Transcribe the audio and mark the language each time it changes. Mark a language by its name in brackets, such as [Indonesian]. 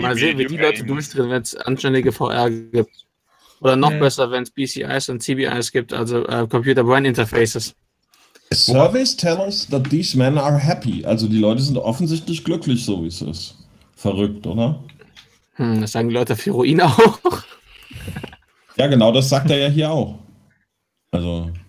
[German] Mal sehen, wie die Leute durchdrehen, wenn es anständige VR gibt. Oder noch besser, wenn es PCIs und CBIs gibt, also Computer Brain Interfaces. [English] A surveys tell us that these men are happy. [German] Also die Leute sind offensichtlich glücklich, so wie es ist. Verrückt, oder? Das sagen die Leute auf Heroin auch. Ja, genau, das sagt er ja hier auch. Also.